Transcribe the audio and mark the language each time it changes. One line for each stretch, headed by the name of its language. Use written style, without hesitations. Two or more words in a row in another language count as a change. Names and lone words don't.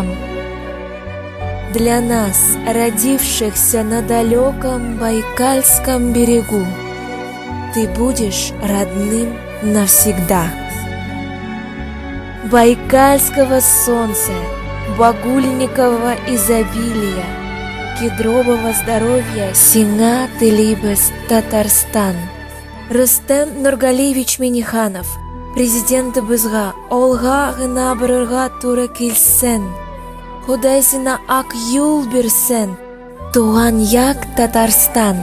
Russian: Для нас, родившихся на далеком Байкальском берегу, ты будешь родным навсегда. Байкальского солнца, багульникового изобилия, кедрового здоровья
Tatar: сиңа телибез,
Russian: Татарстан.
Tatar: Рустем Нургалиевич Миниханов, президентыбызга олга гына барырга туры килсен, Худай сиңа ак юл бирсен, туган як Татарстан.